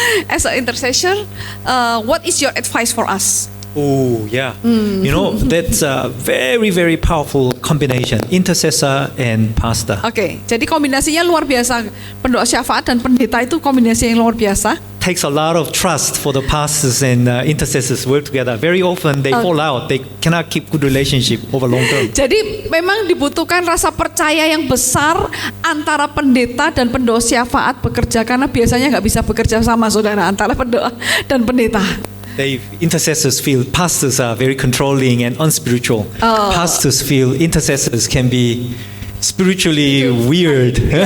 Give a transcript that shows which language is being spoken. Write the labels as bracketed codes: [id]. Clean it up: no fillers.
[en] As an intercessor, what is your advice for us? Oh, yeah. That's a very, very powerful combination, intercessor and pastor. [id] Jadi kombinasinya luar biasa. Pendoa syafaat dan pendeta itu kombinasi yang luar biasa. [en] Takes a lot of trust for the pastors and intercessors work together. Very often they fall out. They cannot keep good relationship over long term. [id] Jadi memang dibutuhkan rasa percaya yang besar antara pendeta dan pendoa syafaat bekerja, karena biasanya nggak bisa bekerja sama, saudara, antara pendoa dan pendeta. [en] Intercessors feel pastors are very controlling and unspiritual. Pastors feel intercessors can be spiritually weird.